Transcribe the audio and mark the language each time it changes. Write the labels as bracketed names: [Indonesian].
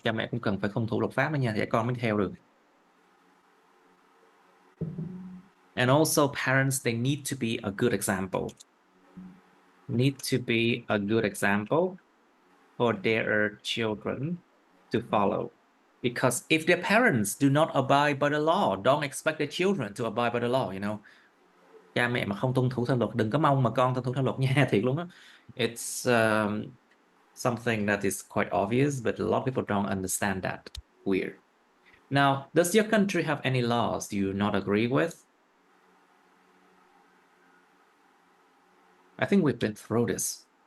[Vietnamese] Cha mẹ cũng cần phải tuân thủ luật pháp đó nha, để con mới theo được. [English] And also parents, they need to be a good example. Need to be a good example for their children to follow. Because if their parents do not abide by the law, don't expect their children to abide by the law, you know. [Vietnamese] Cha mẹ mà không tuân thủ theo luật, đừng có mong mà con tuân thủ theo luật nha, thiệt luôn á. [English] It's something that is quite obvious, but a lot of people don't understand that. Weird. Now, does your country have any laws you not agree with? I think we've been through this.